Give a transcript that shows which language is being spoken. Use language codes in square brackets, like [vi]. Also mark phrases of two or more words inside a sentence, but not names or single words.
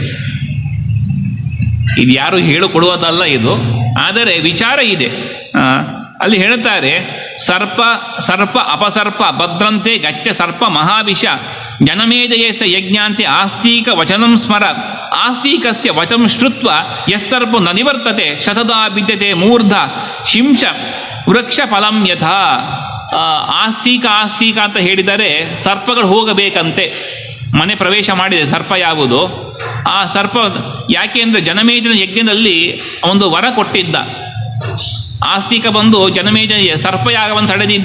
[kn] ಇದು ಯಾರು ಹೇಳಿಕೊಡುವುದಲ್ಲ ಇದು, ಆದರೆ ವಿಚಾರ ಇದೆ. ಅಲ್ಲಿ ಹೇಳ್ತಾರೆ, [sa] ಸರ್ಪ ಸರ್ಪ ಅಪಸರ್ಪ ಭದ್ರಂತೆ ಗಚ್ಚ ಸರ್ಪ ಮಹಾವಿಷ ಜನಮೇಜಯಸ್ಯ ಯಜ್ಞಾಂತೆ ಆಸ್ತಿಕ ವಚನಂ ಸ್ಮರ ಆಸ್ತಿಕಸ್ಯ ವಚಂ ಶ್ರುತ್ವ ಯಸ್ಸರ್ಪೋ ನ ನಿವರ್ತತೆ ಶತದಾ ವಿದ್ಯತೆ ಮೂರ್ಧ ಶಿಂಶ ವೃಕ್ಷ ಫಲಂ ಯಥಾ. [kn] ಆಸ್ತಿಕ ಅಂತ ಹೇಳಿದರೆ ಸರ್ಪಗಳು ಹೋಗಬೇಕಂತೆ. ಮನೆ ಪ್ರವೇಶ ಮಾಡಿದೆ ಸರ್ಪ ಯಾವುದು? ಆ ಸರ್ಪ ಯಾಕೆ ಅಂದರೆ ಜನಮೇಜನ ಯಜ್ಞದಲ್ಲಿ ಒಂದು ವರ ಕೊಟ್ಟಿದ್ದ. ಆಸ್ತಿಕ ಬಂದು ಜನಮೇಜನ ಸರ್ಪಯಾಗವನ್ನು ತಡೆದಿದ್ದ.